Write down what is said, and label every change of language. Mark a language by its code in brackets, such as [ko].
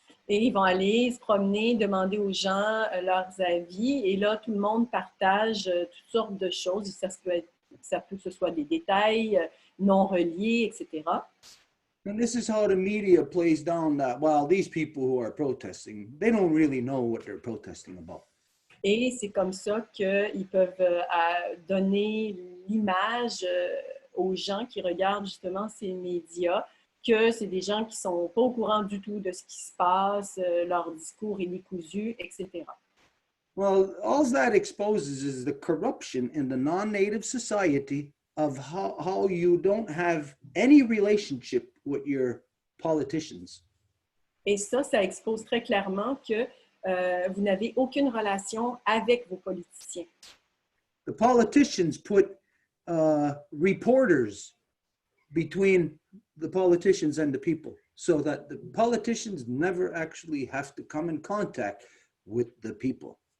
[fr] Et ils vont aller se promener, demander aux gens leurs avis. Et là, tout le monde partage toutes sortes de choses. Ça peut que ce soit des détails non reliés, etc. [en] And this is how the media plays down that, well, these people who are protesting, they don't really know what they're protesting about. [fr] Et c'est comme ça qu'ils peuvent donner l'image aux gens qui regardent justement ces médias, que c'est des gens qui ne sont pas au courant du tout de ce qui se passe, leur discours est décousu, etc. [en] Well, all that exposes is the corruption in the non-native society of how you don't have any relationship with your politicians. [fr] Et ça expose très clairement que vous n'avez aucune relation avec vos politiciens. [en] The politicians put reporters between the politicians and the people so that the politicians never actually have to come in contact with the people.